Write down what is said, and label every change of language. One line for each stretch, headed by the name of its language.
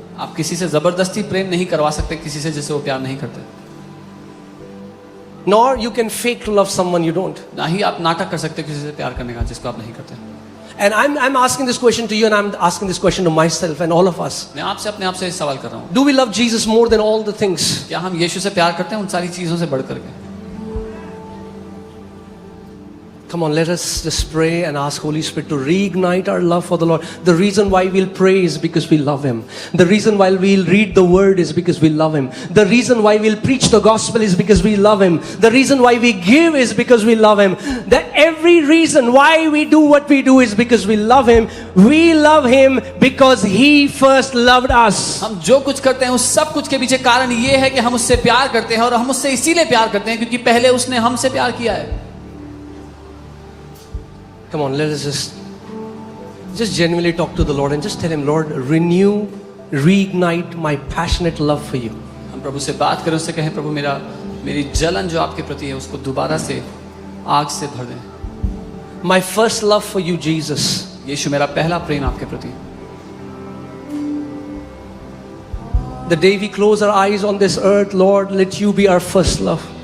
Hindi: आप किसी से जबरदस्ती प्रेम नहीं करवा सकते किसी से जिसे वो प्यार नहीं करते।
English: Nor you can fake to love someone you don't.
Hindi: ना ही आप नाटक कर सकते किसी से प्यार करने का जिसको आप नहीं करते।
English: And I'm asking this question to you, and I'm asking this question to myself and all of us.
Hindi: मैं आपसे अपने आप से इस सवाल कर रहा हूँ,
English: Do we love Jesus more than all the things?
Hindi: क्या हम यीशु से प्यार करते हैं उन सारी चीजों से बढ़ करके?
English: Come on, let us just pray and ask Holy Spirit to reignite our love for the Lord. The reason why we'll pray is because we love Him. The reason why we'll read the Word is because we love Him. The reason why we'll preach the gospel is because we love Him. The reason why we give is because we love Him. That every reason why we do what we do is because we love Him. We love Him because He first loved us.
Hindi: हम जो कुछ करते हैं उस सब कुछ के पीछे कारण ये है कि हम उससे प्यार करते हैं और हम उससे इसीलिए प्यार करते हैं क्योंकि पहले उसने हमसे प्यार किया है।
English: Come on, let us just genuinely talk to the Lord and just tell Him, Lord, renew, reignite my passionate love for you.
Hindi: हम प्रभु से बात करें, उससे कहें प्रभु मेरी जलन जो आपके प्रति है उसको दोबारा से आग से भर दें।
English: My first love for you, Jesus.
Hindi: यीशु मेरा पहला प्रेम आपके प्रति।
English: The day we close our eyes on this earth, Lord, let you be our first love.